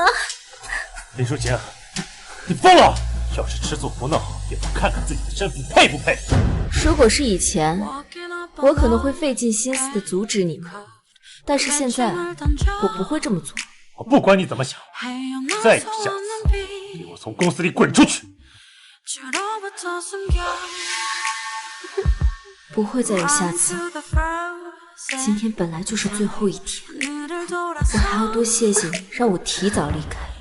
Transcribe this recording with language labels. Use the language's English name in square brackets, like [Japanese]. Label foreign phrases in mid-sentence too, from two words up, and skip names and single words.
[Chinese] 林淑晴，你瘋了！要是吃醋胡鬧，也不看看自己的身份配不配？如果是以前，我可能會費盡心思的阻止你們，但是現在，我不會這麼做。我不管你怎麼想，再有下次，給我從公司裡滾出去！不會再有下次。今天本來就是最後一天，我還要多謝謝你，讓我提早離開。